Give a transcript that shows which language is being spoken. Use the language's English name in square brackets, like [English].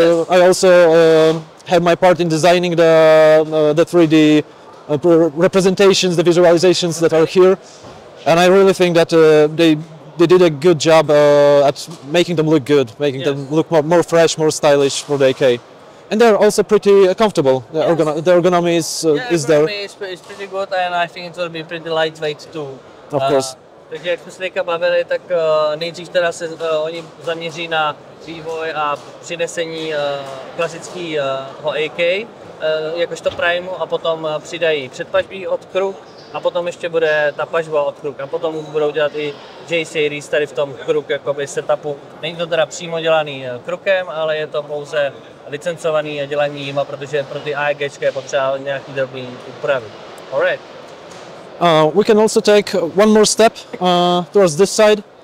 [English] I also have my part in designing the 3D representations, the visualizations that are here, and I really think that they did a good job at making them look good, making them look more fresh, more stylish for the AK. And they're also pretty comfortable. The ergonomy is there. It's pretty good, and I think it will be pretty lightweight too. Of course. [Czech] Takže jak jsme se teďka bavili, tak nejdřív teda se oni zaměří na vývoj a přinesení klasického AK, jakožto primu, a potom přidají předpažbí od kruk, a potom ještě bude ta pažba od kruk, a potom budou dělat i J-series tady v tom kruk jakoby setupu. Není to teda přímo dělaný krukem, ale je to pouze licencovaný a dělaný jima, protože pro ty AEGčka je potřeba nějaký drobný úpravy. [English] Alright. We can also take one more step towards this side.